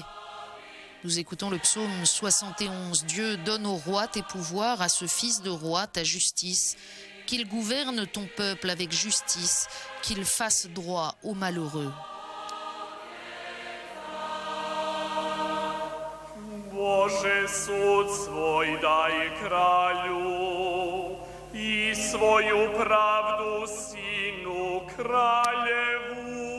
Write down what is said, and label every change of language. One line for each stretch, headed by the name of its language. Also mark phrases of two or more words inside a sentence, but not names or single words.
French: Nous écoutons le psaume 71. Dieu, donne au roi tes pouvoirs, à ce fils de roi ta justice, qu'il gouverne ton peuple avec justice, qu'il fasse droit aux malheureux.
Croatian: Bože, sud svoj daj kralju i svoju pravdu sinu kraljevu.